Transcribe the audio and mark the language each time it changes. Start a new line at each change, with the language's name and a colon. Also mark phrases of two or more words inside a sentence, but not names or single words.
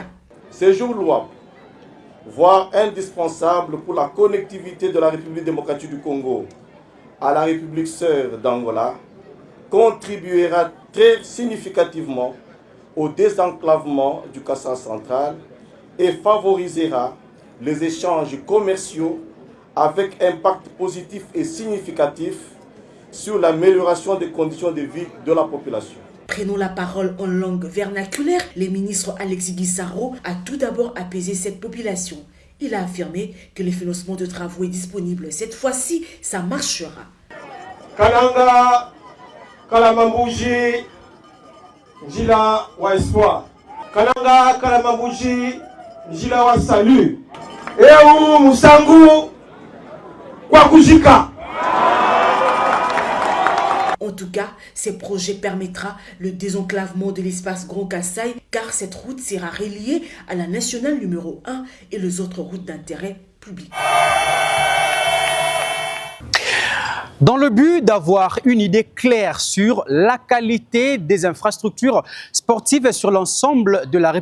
French: Ces jours louables, voire indispensables pour la connectivité de la République démocratique du Congo à la République sœur d'Angola, contribuera très significativement au désenclavement du Kasaï central et favorisera les échanges commerciaux avec impact positif et significatif sur l'amélioration des conditions de vie de la population. Prenons la parole en langue vernaculaire. Le ministre Alexis Guizarro a tout d'abord apaisé cette population. Il a affirmé que le financement de travaux est disponible. Cette fois-ci, ça marchera.
Luba-Lulua: Kananga Kalambambouji, Njila wa espoir. Kananga Kalambambouji, Njila wa salut. Eu Musangu kwa kujika.
French: En tout cas, ce projet permettra le désenclavement de l'espace Grand Kasaï car cette route sera reliée à la nationale numéro 1 et les autres routes d'intérêt public. Dans le but d'avoir une idée claire sur la qualité des infrastructures sportives sur l'ensemble de la